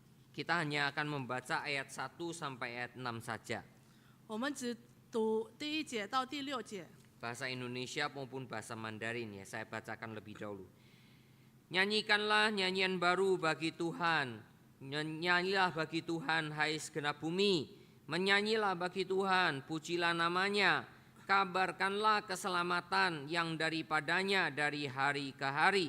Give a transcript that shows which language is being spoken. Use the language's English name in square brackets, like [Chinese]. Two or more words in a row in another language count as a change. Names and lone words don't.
[Indonesian] Kita hanya akan membaca ayat 1 sampai ayat 6 saja. [Chinese] 我们只读第1节到第6节。 [Indonesian] Bahasa Indonesia maupun bahasa Mandarin ya, saya bacakan lebih dahulu. Nyanyikanlah nyanyian baru bagi Tuhan. Nyanyilah bagi Tuhan hai segenap bumi. Menyanyilah bagi Tuhan, pujilah namanya. Kabarkanlah keselamatan yang daripadanya dari hari ke hari.